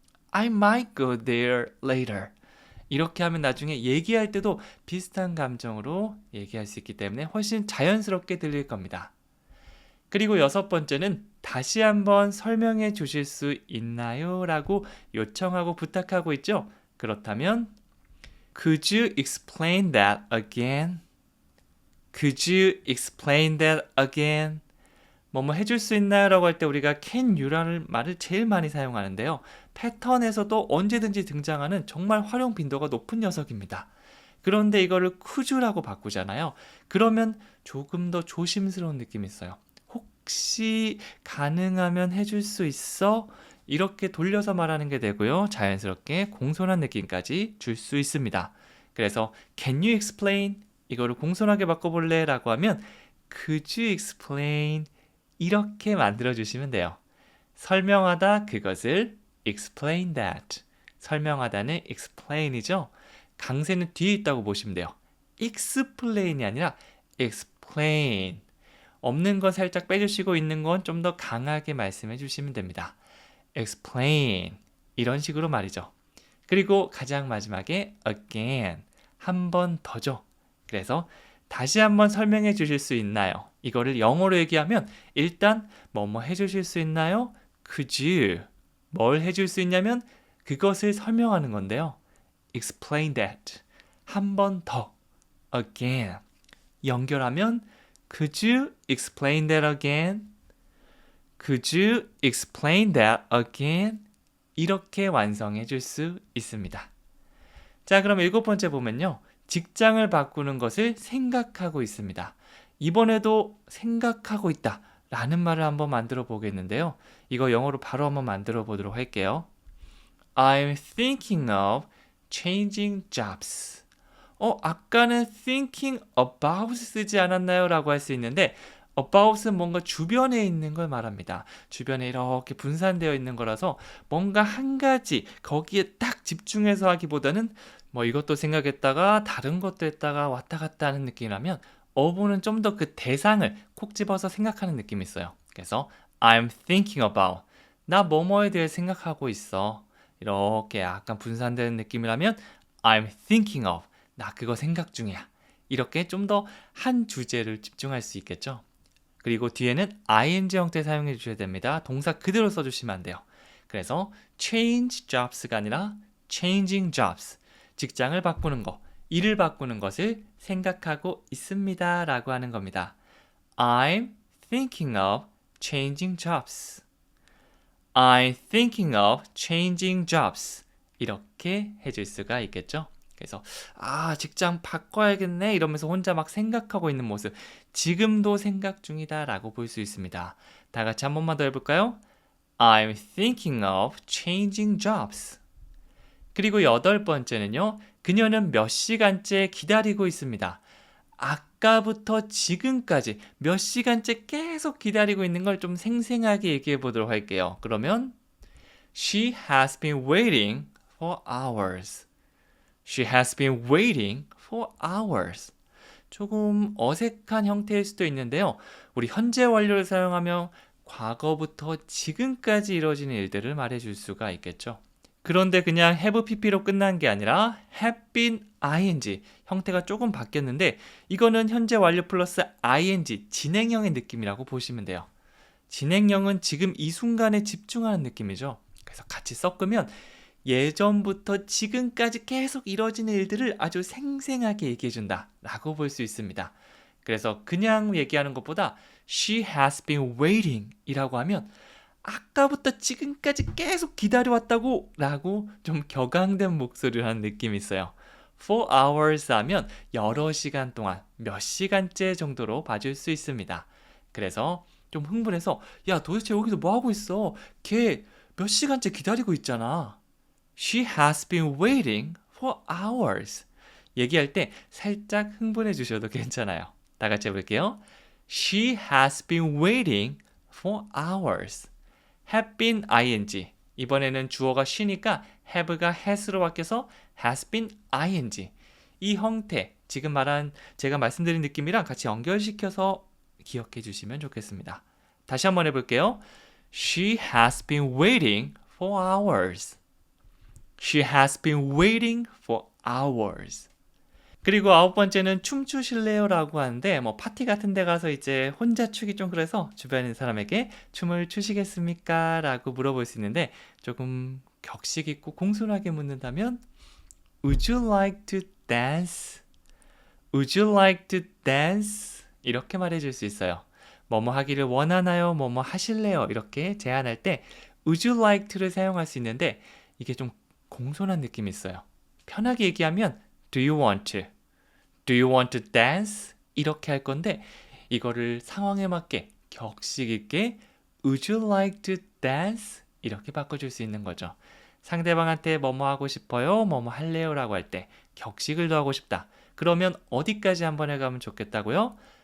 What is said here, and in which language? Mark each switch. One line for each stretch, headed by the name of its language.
English: I might go there later.
Korean: 이렇게 하면 나중에 얘기할 때도 비슷한 감정으로 얘기할 수 있기 때문에 훨씬 자연스럽게 들릴 겁니다. 그리고 여섯 번째는 다시 한번 설명해 주실 수 있나요? 라고 요청하고 부탁하고 있죠.
English: 그렇다면 Could you explain that again? Could you explain that again?
Korean: 뭐뭐 해줄 수 있나요? 라고 할 때 우리가 can you라는 말을 제일 많이 사용하는데요. 패턴에서도 언제든지 등장하는 정말 활용 빈도가 높은 녀석입니다. 그런데 이거를 could you라고 바꾸잖아요. 그러면 조금 더 조심스러운 느낌이 있어요. 혹시 가능하면 해줄 수 있어? 이렇게 돌려서 말하는 게 되고요. 자연스럽게 공손한 느낌까지 줄 수 있습니다.
English: 그래서 can you explain?
Korean: 이거를 공손하게 바꿔볼래? 라고 하면
English: could you explain?
Korean: 이렇게 만들어주시면 돼요. 설명하다 그것을 explain that. 설명하다는 explain이죠. 강세는 뒤에 있다고 보시면 돼요. explain이 아니라 explain. 없는 건 살짝 빼주시고 있는 건 좀 더 강하게 말씀해 주시면 됩니다. explain. 이런 식으로 말이죠. 그리고 가장 마지막에 again. 한 번 더죠. 그래서 다시 한번 설명해 주실 수 있나요? 이거를 영어로 얘기하면 일단 뭐뭐 해주실 수 있나요?
English: Could you?
Korean: 뭘 해줄 수 있냐면 그것을 설명하는 건데요.
English: Explain that.
Korean: 한 번 더.
English: Again. 연결하면 Could you explain that again? Could you explain that again?
Korean: 이렇게 완성해 줄 수 있습니다. 자, 그럼 일곱 번째 보면요. 직장을 바꾸는 것을 생각하고 있습니다. 이번에도 생각하고 있다 라는 말을 한번 만들어 보겠는데요. 이거 영어로 바로 한번 만들어 보도록 할게요.
English: I'm thinking of changing jobs.
Korean: 아까는 thinking about 쓰지 않았나요? 라고 할 수 있는데 about은 뭔가 주변에 있는 걸 말합니다. 주변에 이렇게 분산되어 있는 거라서 뭔가 한 가지 거기에 딱 집중해서 하기보다는 뭐 이것도 생각했다가 다른 것도 했다가 왔다 갔다 하는 느낌이라면 of는 좀 더 그 대상을 콕 집어서 생각하는 느낌이 있어요.
English: 그래서 I'm thinking about.
Korean: 나 뭐뭐에 대해 생각하고 있어. 이렇게 약간 분산되는 느낌이라면
English: I'm thinking of.
Korean: 나 그거 생각 중이야. 이렇게 좀 더 한 주제를 집중할 수 있겠죠. 그리고 뒤에는 ing 형태 사용해 주셔야 됩니다. 동사 그대로 써주시면 안 돼요. 그래서 change jobs가 아니라 changing jobs. 직장을 바꾸는 거, 일을 바꾸는 것을 생각하고 있습니다. 라고 하는 겁니다.
English: I'm thinking of changing jobs. I'm thinking of changing jobs.
Korean: 이렇게 해줄 수가 있겠죠. 그래서 직장 바꿔야겠네 이러면서 혼자 막 생각하고 있는 모습 지금도 생각 중이다 라고 볼 수 있습니다. 다 같이 한 번만 더 해볼까요?
English: I'm thinking of changing jobs.
Korean: 그리고 여덟 번째는요. 그녀는 몇 시간째 기다리고 있습니다. 아까부터 지금까지 몇 시간째 계속 기다리고 있는 걸 좀 생생하게 얘기해 보도록 할게요.
English: 그러면 She has been waiting for hours. She has been waiting for hours.
Korean: 조금 어색한 형태일 수도 있는데요. 우리 현재 완료를 사용하면 과거부터 지금까지 이루어지는 일들을 말해줄 수가 있겠죠. 그런데 그냥 have pp로 끝난 게 아니라 have been ing 형태가 조금 바뀌었는데 이거는 현재 완료 플러스 ing 진행형의 느낌이라고 보시면 돼요. 진행형은 지금 이 순간에 집중하는 느낌이죠. 그래서 같이 섞으면 예전부터 지금까지 계속 이뤄지는 일들을 아주 생생하게 얘기해준다 라고 볼 수 있습니다. 그래서 그냥 얘기하는 것보다
English: She has been waiting
Korean: 이라고 하면 아까부터 지금까지 계속 기다려왔다고 라고 좀 격앙된 목소리를 하는 느낌이 있어요. 4 hours 하면 여러 시간 동안 몇 시간째 정도로 봐줄 수 있습니다. 그래서 좀 흥분해서 야 도대체 여기서 뭐 하고 있어? 걔 몇 시간째 기다리고 있잖아.
English: She has been waiting for hours.
Korean: 얘기할 때 살짝 흥분해 주셔도 괜찮아요. 다 같이 해볼게요.
English: She has been waiting for hours. have been ing.
Korean: 이번에는 주어가 she니까 have가 has로 바뀌어서 has been ing. 이 형태, 지금 말한 제가 말씀드린 느낌이랑 같이 연결시켜서 기억해 주시면 좋겠습니다. 다시 한번 해볼게요.
English: She has been waiting for hours. She has been waiting for hours.
Korean: 그리고 9번째는 춤추실래요? 라고 하는데 뭐 파티 같은 데 가서 이제 혼자 추기 좀 그래서 주변에 있는 사람에게 춤을 추시겠습니까? 라고 물어볼 수 있는데 조금 격식 있고 공손하게 묻는다면
English: Would you like to dance? Would you like to dance?
Korean: 이렇게 말해줄 수 있어요. 뭐뭐 하기를 원하나요? 뭐뭐 하실래요? 이렇게 제안할 때 Would you like to를 사용할 수 있는데 이게 좀 공손한 느낌이 있어요. 편하게 얘기하면
English: Do you want to? Do you want to dance?
Korean: 이렇게 할 건데 이거를 상황에 맞게 격식 있게
English: Would you like to dance?
Korean: 이렇게 바꿔줄 수 있는 거죠. 상대방한테 뭐뭐 하고 싶어요? 뭐뭐 할래요? 라고 할 때 격식을 더하고 싶다. 그러면 어디까지 한번 해가면 좋겠다고요?